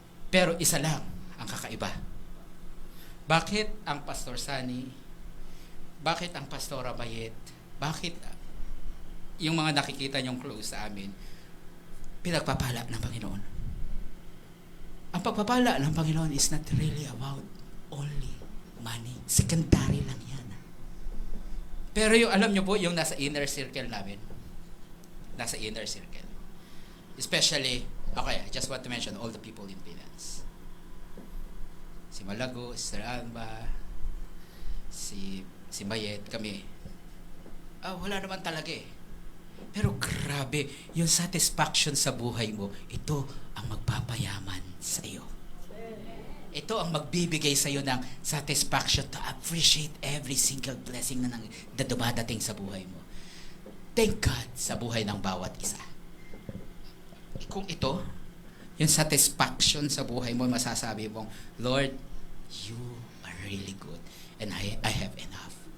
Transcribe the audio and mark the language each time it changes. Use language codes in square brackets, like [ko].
[tl] Pero isa lang ang kakaiba. Bakit ang Pastor Sani? Bakit ang Pastora Bayet? Bakit yung mga nakikita niyong close sa amin, pinagpapala ng Panginoon? Ang pagpapala ng Panginoon [en] is not really about only money. [tl] Secondary lang yan. Pero yung, alam niyo po, yung nasa inner circle namin, nasa inner circle. [en] Especially, okay, I just want to mention all the people in finance. [tl] Si Malago, si Sir Alba, si Bayet, kami. Wala naman talaga eh. Pero grabe, yung satisfaction sa buhay mo, ito ang magpapayaman sa iyo. Ito ang magbibigay sa iyo ng [en] satisfaction to appreciate every single blessing [tl] na dumadating sa buhay mo. [en] Thank God [tl] sa buhay ng bawat isa. Kung ito, yung satisfaction sa buhay mo, masasabi mong, [en] Lord, you are really good and I have enough.